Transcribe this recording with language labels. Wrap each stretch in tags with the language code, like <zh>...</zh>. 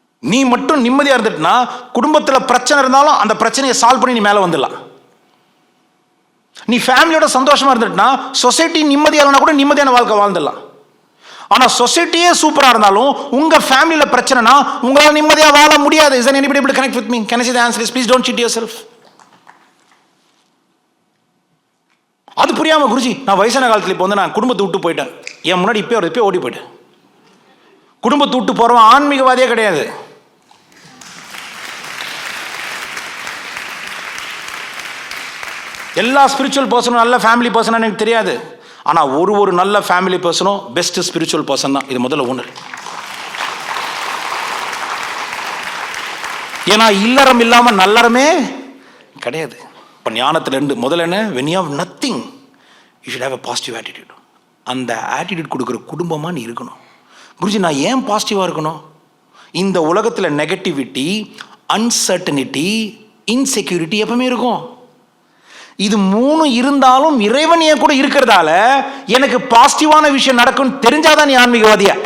<ta>நீ மட்டும் நிம்மதியாக இருந்துட்டுனா குடும்பத்தில் பிரச்சனை இருந்தாலும் அந்த பிரச்சனையை சால்வ் பண்ணி நீ மேலே வந்துடலாம். நீ ஃபேமிலியோட சந்தோஷமாக இருந்துட்டுனா சொசைட்டி நிம்மதியாக கூட நிம்மதியான வாழ்க்கை வாழ்ந்துடலாம். ஆனால் சொசைட்டியே சூப்பராக இருந்தாலும் உங்கள் ஃபேமிலியில் பிரச்சனைனா உங்களால் நிம்மதியாக வாழ முடியாது.</ta> <en>Is there anybody able to connect with me? Can I say the answer is please don't cheat yourself.</en> <ta>அது புரியாமல் குருஜி நான் வயசான காலத்தில் இப்போ வந்து நான் குடும்பத்தை விட்டு போயிட்டேன். என் முன்னாடி இப்போ ஓடி போயிட்டேன். குடும்பத்தை விட்டு போகிறவன் ஆன்மீகவாதியே கிடையாது. எல்லா ஸ்பிரிச்சுவல் பர்சனும் நல்ல ஃபேமிலி பர்சனாக எனக்கு தெரியாது. ஆனால் ஒரு நல்ல ஃபேமிலி பர்சனும் பெஸ்ட் ஸ்பிரிச்சுவல் பர்சன் தான். இது முதல்ல ஒன்று. ஏன்னா இல்லறம் இல்லாமல் நல்லறமே கிடையாது. இப்போ ஞானத்தில் 2 முதல்ல என்ன?</ta> <en>when you have nothing you should have a positive attitude.</en> <ta>அந்த ஆட்டிடியூட் கொடுக்குற குடும்பமாக நீ இருக்கணும். குருஜி நான் ஏன் பாசிட்டிவாக இருக்கணும்? இந்த உலகத்தில் நெகட்டிவிட்டி, அன்சர்டனிட்டி, இன்செக்யூரிட்டி எப்பவுமே இருக்கும். இது 3 இருந்தாலும் இறைவன் என் கூட இருக்கிறதால எனக்கு பாசிட்டிவான விஷயம் நடக்கும் தெரிஞ்சாதான் நீ ஆன்மீகவாதியா.</ta>